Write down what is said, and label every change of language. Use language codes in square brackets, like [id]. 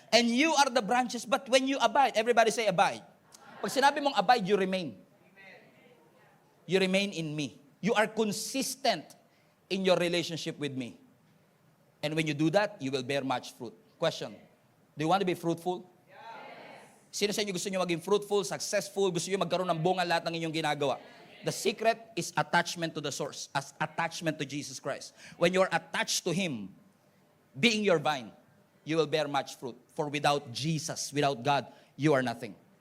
[en] And you are the branches, but when you abide, everybody say abide. [tl] Pag sinabi mong [en] abide, you remain. You remain in me. You are consistent in your relationship with me. And when you do that, you will bear much fruit. Question, do you want to be fruitful? [tl] Sino sa inyo gusto nyo maging fruitful, successful, gusto nyo magkaroon ng bunga lahat ng inyong ginagawa? [en] The secret is attachment to the source, as attachment to Jesus Christ. When you're attached to Him, being your vine, you will bear much fruit. For without Jesus, without God, you are nothing.